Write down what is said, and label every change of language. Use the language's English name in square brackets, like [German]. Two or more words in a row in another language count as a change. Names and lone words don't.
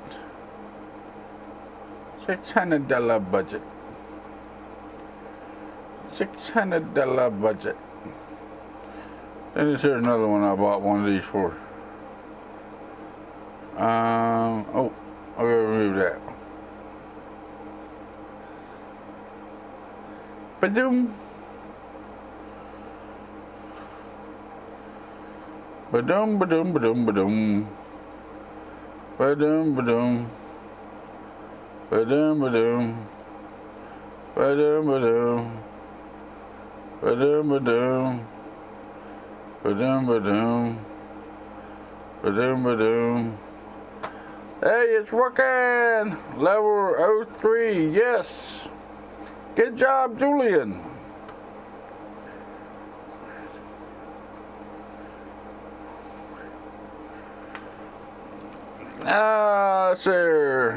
[English] $600 budget. $600 budget. Then here's another one I bought one of these for. Oh, I'll go remove that. Ba-doom. Ba-doom, ba-doom, ba-doom, ba-doom. Ba-doom, ba-doom. Ba-doom, ba-doom. Ba-doom, ba-doom. Ba-doom, ba-doom. Ba-doom, ba-doom. Ba-doom, ba-doom. Hey, it's working! Level 03, yes! Good job, Julian! Let's see.